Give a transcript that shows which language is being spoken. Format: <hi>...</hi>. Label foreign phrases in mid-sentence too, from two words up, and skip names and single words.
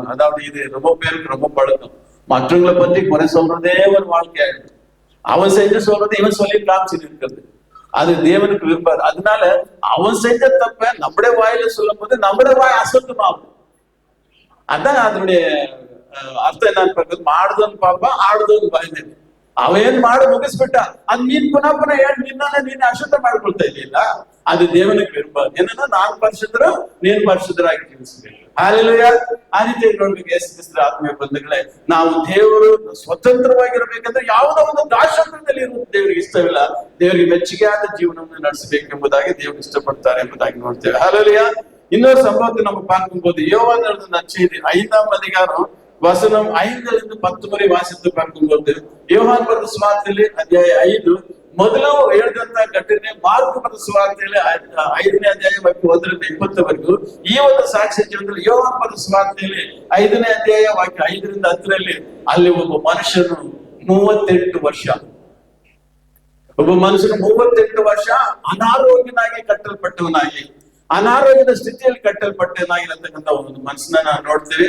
<ta>அதாவது இது ரொம்ப பேருக்கு ரொம்ப பழக்கம். மற்றவங்களை பற்றி குறை சொல்றதே ஒரு வாழ்க்கையாயிடும். அவன் செஞ்சு சொல்றது இவன் சொல்லி காமிச்சு இருக்கிறது. அது தேவனுக்கு விரும்பாது. அதனால அவன் செஞ்ச தப்ப நம்முடைய வாயில சொல்லும் போது நம்முடைய வாய் அசுத்தமாகும். அதான் அதனுடைய</ta> <kn>ಅರ್ಥ ಏನಾಗ್ಬೇಕು, ಮಾಡ್ದನ್ ಪಾಪ ಆಡ್ದನ್ ಬಾಯ್ದೆ. ಅವೇನ್ ಮಾಡಿ ಮುಗಿಸ್ಬಿಟ್ಟ, ಅದ್ ನೀನ್ ಪುನಃ ಪುನಃ ಹೇಳಿ ನೀನ್ ಅಶುದ್ಧ ಮಾಡ್ಕೊಳ್ತಾ ಇದೆಯಲ್ಲ, ಅದು ದೇವನಿಗೆ ವಿರುದ್ಧ. ಏನನ್ನ ನಾನ್ ಪರಿಶುದ್ಧರು, ನೀನ್ ಪರಿಶುದ್ಧರಾಗಿ ಜೀವಿಸಬೇಕು. ಹಾಲೆಲೂಯಾ. ಆ ರೀತಿ ನೋಡ್ಬೇಕು. ಯೇಸು ಕ್ರಿಸ್ತರ ಆತ್ಮೀಯ ಬಂಧುಗಳೇ, ನಾವು ದೇವರು ಸ್ವತಂತ್ರವಾಗಿರ್ಬೇಕಂದ್ರೆ ಯಾವುದೋ ಒಂದು ದಾಸತ್ವದಲ್ಲಿ ಇರುವುದು ದೇವರಿಗೆ ಇಷ್ಟವಿಲ್ಲ. ದೇವರಿಗೆ ಮೆಚ್ಚುಗೆ ಆದ ಜೀವನವನ್ನು ನಡೆಸಬೇಕೆಂಬುದಾಗಿ ದೇವರು ಇಷ್ಟಪಡ್ತಾರೆ ಎಂಬುದಾಗಿ ನೋಡ್ತೇವೆ. ಹಾಲೆಲೂಯಾ.</kn> <ta>இன்னொரு சம்பவத்தை நம்ம பார்க்கும்போது யோவான் எழுதின நற்செய்தி 5ஆம் அதிகாரம் வசனம் 5-10 முறை வாசித்து பார்க்கும்போது,</ta> <kn>யோவான் ಬರೆದ ಸುವಾರ್ತೆಯಲ್ಲಿ ಅಧ್ಯಾಯ 5 ಮೊದಲು ಹೇಳಿದಂತ ಘಟನೆ ಮಾರ್ಕ್ ಬರೆದ ಸುವಾರ್ತೆಯಲ್ಲಿ 5ನೇ ಅಧ್ಯಾಯ 1-20 ಈ ಒಂದು ಸಾಕ್ಷ್ಯ ಜೀವನದಲ್ಲಿ ಯೋಹಾನ್ ಬರೆದ ಸುವಾರ್ತೆಯಲ್ಲಿ 5ನೇ ಅಧ್ಯಾಯ ವಾಕ್ಯ 5-10 ಅಲ್ಲಿ ಒಬ್ಬ ಮನುಷ್ಯನು 38 ವರ್ಷ, ಒಬ್ಬ ಮನುಷ್ಯನು 38 ವರ್ಷ ಅನಾರೋಗ್ಯನಾಗಿ ಕಟ್ಟಲ್ಪಟ್ಟವನಾಗಿ, ಅನಾರೋಗ್ಯದ ಸ್ಥಿತಿಯಲ್ಲಿ ಕಟ್ಟಲ್ಪಟ್ಟನಾಗಿರತಕ್ಕಂಥ ಒಂದು ಮನುಷ್ಯನ ನಾವು ನೋಡ್ತೀವಿ.</kn>